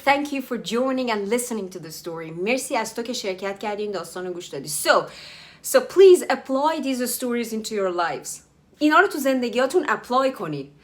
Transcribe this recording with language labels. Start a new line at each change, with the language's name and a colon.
English: Thank you for joining and listening to the story.
Persian: مرسی از تو که شرکت کردی این داستان رو گوش دادی.
English: So please apply these stories into your lives.
Persian: اینا رو تو زندگیاتون apply کنید.